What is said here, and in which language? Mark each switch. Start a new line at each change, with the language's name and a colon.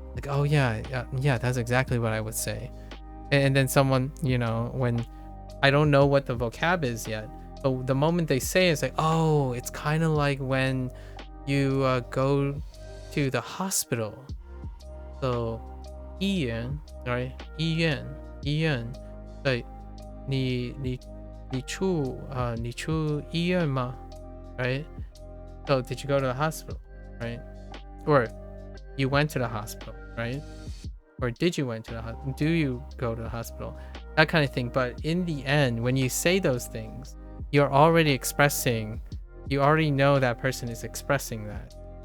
English: Like, oh yeah, that's exactly what I would say. And then someone, when I don't know what the vocab is yet, but the moment they say it, it's like, oh, it's kind of like when you go to the hospital. So, 医院, right?
Chinese: 医院,
English: like,
Chinese: 你去医院吗?
English: Right? So did you go to the hospital? Right? Or you went to the hospital, right? Or did you went to the hospital? Do you go to the hospital? That kind of thing. But in the end, when you say those things, you're already expressing, you already know that person is expressing that.